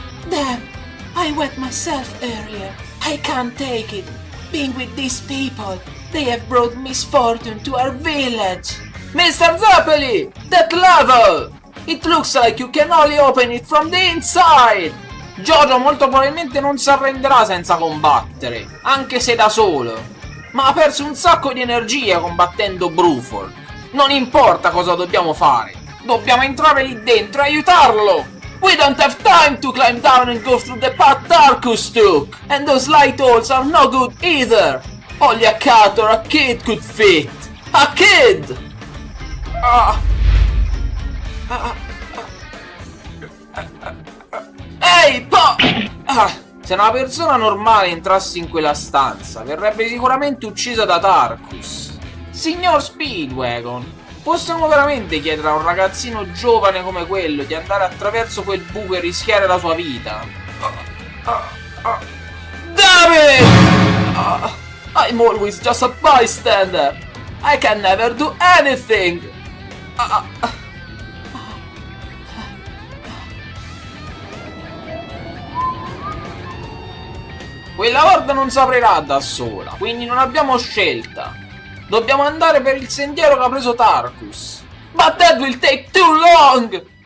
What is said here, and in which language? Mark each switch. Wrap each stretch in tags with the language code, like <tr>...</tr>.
<en>Damn, I wet myself earlier. I can't take it. Being with these people, they have brought misfortune to our village. Mr. Zeppeli, that level! It looks like you can only open it from the inside.</en> <it>JoJo molto probabilmente non si arrenderà senza combattere, anche se da solo. Ma ha perso un sacco di energia combattendo Bruford. Non importa cosa dobbiamo fare, dobbiamo entrare lì dentro e aiutarlo!</it> <en>We don't have time to climb down and go through the path Tarkus took! And those light holes are no good either! Only a cat or a kid could fit! A kid!</en> <it>Ehi, se una persona normale entrasse in quella stanza, verrebbe sicuramente uccisa da Tarkus. Signor Speedwagon, possiamo veramente chiedere a un ragazzino giovane come quello di andare attraverso quel buco e rischiare la sua vita?</it> <en>Damn it! I'm always just a bystander! I can never do anything!</en> <it>Quella horda non si aprirà da sola, quindi non abbiamo scelta. Dobbiamo andare per il sentiero che ha preso Tarkus.</it> <en>But that will take too long!</en>